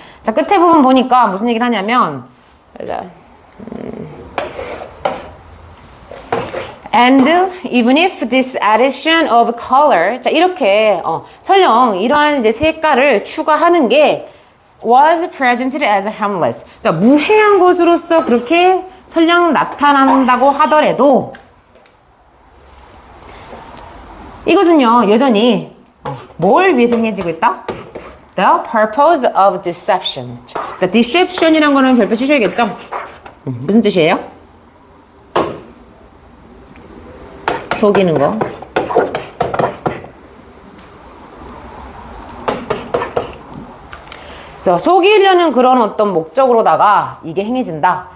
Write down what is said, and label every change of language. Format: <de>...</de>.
<ko>자, 끝에 부분 보니까 무슨 얘기를 하냐면</ko> <en>And even if this addition of color</en> <ko>자 이렇게 설령 이러한 이제 색깔을 추가하는 게</ko> <en>was presented as harmless</en> <ko>자 무해한 것으로서 그렇게 설령 나타난다고 하더라도 이것은요 여전히 뭘 위해서 행해지고 있다?</ko> <en>The purpose of deception.</en> <ko>The deception이란 거는 별표 치셔야겠죠? 무슨 뜻이에요? 속이는 거. 자, 속이려는 그런 어떤 목적으로다가 이게 행해진다.</ko>